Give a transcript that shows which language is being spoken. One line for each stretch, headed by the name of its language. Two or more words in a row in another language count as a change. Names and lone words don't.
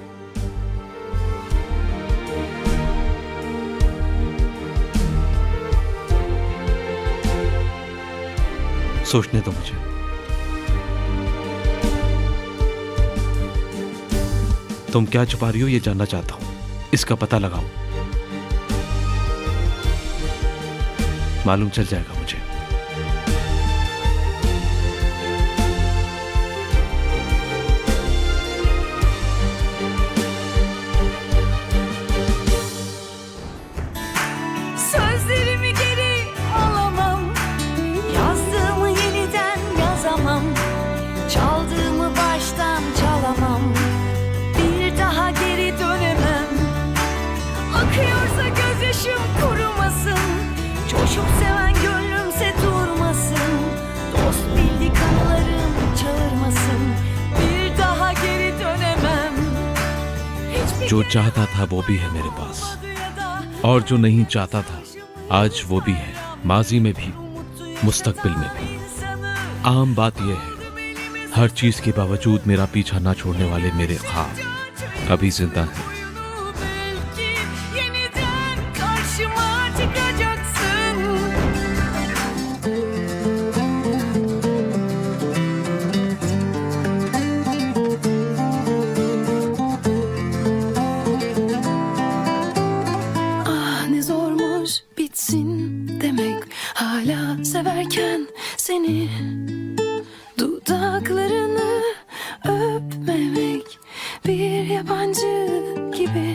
Hindi: सोचने दो मुझे। तुम क्या छुपा रही हो ये जानना चाहता हूं। इसका पता लगाओ। मालूम चल जाएगा मुझे।
Turkish: Sözlerimi geri alamam, yazdığımı yeniden yazamam, çaldığımı baştan çalamam, bir daha geri dönemem. Akıyorsa gözyaşım kurumasın, coşup seven gönlümse durmasın, dost bildik anılarım çağırmasın, bir daha geri dönemem. Hiçbir
Hindi: जो
Turkish: kere
Hindi: चाहता था वो भी है मेरे पास, और जो नहीं चाहता था आज वो भी है, माजी में भी मुस्तकबिल में भी। आम बात यह है, हर चीज के बावजूद मेरा पीछा ना छोड़ने वाले मेरे ख्वाब अभी जिंदा हैं।
Turkish: belki yeniden karşıma çıkacaksın. Ah ne zormuş bitsin demek, hala severken seni, dudaklarını öpmemek bir yabancı gibi.